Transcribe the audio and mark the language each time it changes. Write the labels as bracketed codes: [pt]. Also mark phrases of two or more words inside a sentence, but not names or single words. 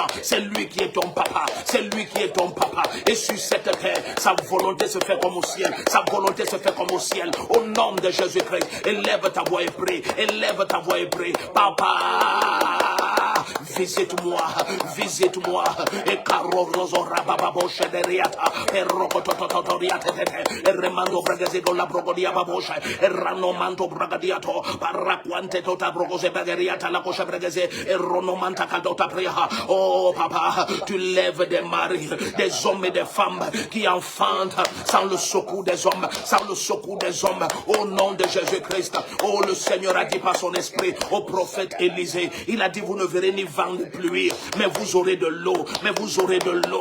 [fr] C'est lui qui est ton papa. C'est lui qui est ton papa. Et sur cette terre, sa volonté se fait comme au ciel. Sa volonté se fait comme au ciel. Au nom de Jésus-Christ, élève ta voix et prie. Élève ta voix et prie. Papa, visite-moi, visite-moi. Et caroroso rabababo shederiata. Et rocotototoriata. Et remando bragazego la brogodia babosha. Et ranomanto bragadiato. Paraquante tota brogose bagariata la cocha bragaze. Et ronomanta cadota priha. Oh papa, tu lèves des maris, des hommes et des femmes qui enfantent sans le secours des hommes, sans le secours des hommes. Au nom de Jésus-Christ. Oh, le Seigneur a dit par son esprit au prophète Élisée, il a dit vous ne verrez ni vent ni pluie, mais vous aurez de l'eau, mais vous aurez de l'eau.